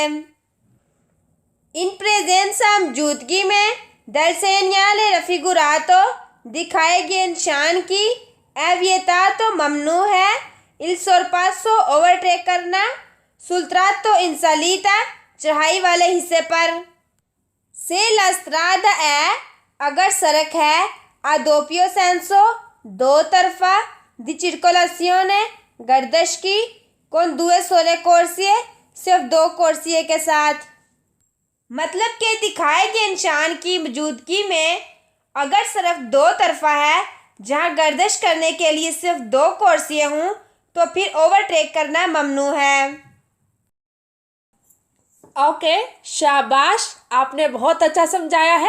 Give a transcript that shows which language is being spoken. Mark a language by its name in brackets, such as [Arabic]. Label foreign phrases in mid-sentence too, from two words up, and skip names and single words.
[Italian] In presenza [Hindi] मौजूदगी में [Italian] del segnale raffigurato [Hindi] दिखाए गए निशान की [Italian] è vietato [Hindi] ममनू है [Italian] il sorpasso [Hindi] ओवरटेक करना [Italian] sul tratto in salita [Hindi] चढ़ाई वाले हिस्से पर। से [Italian] la strada [Hindi] है अगर सड़क है, [Italian] a doppio senso [Hindi] दो तरफा, [Italian] di circolazione [Hindi] गर्दश की, [Italian] con due sole corsie [Hindi] सिर्फ दो कुर्सिये के साथ। मतलब कि दिखाए गए निशान की मौजूदगी में अगर सड़क दो तरफा है जहां गर्दश करने के लिए सिर्फ दो कुर्सिये हों तो फिर ओवरटेक करना ममनू है। ओके, शाबाश, आपने बहुत अच्छा समझाया है।